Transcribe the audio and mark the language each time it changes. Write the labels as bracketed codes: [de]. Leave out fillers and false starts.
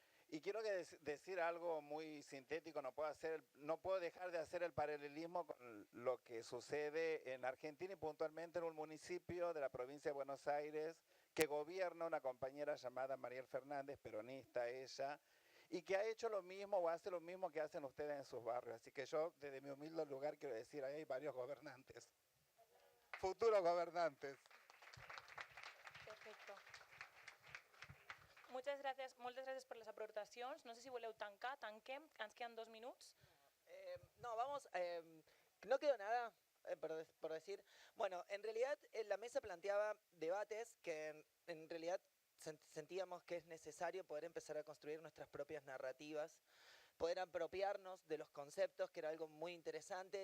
[es] Y quiero decir algo muy sintético, no puedo dejar de hacer el paralelismo con lo que sucede en Argentina y puntualmente en un municipio de la provincia de Buenos Aires que gobierna una compañera llamada Mariel Fernández, peronista ella, y que ha hecho lo mismo o hace lo mismo que hacen ustedes en sus barrios. Así que yo, desde mi humilde lugar, quiero decir, ahí hay varios gobernantes, futuros gobernantes. Perfecto. [ca] Moltes gràcies per les aportacions. No sé si voleu tanquem, ens queden 2 minuts. [es] No, vamos, no quedó nada por decir. Bueno, en realidad la mesa planteaba debates que en realidad sentíamos que es necesario poder empezar a construir nuestras propias narrativas, poder apropiarnos de los conceptos, que era algo muy interesante.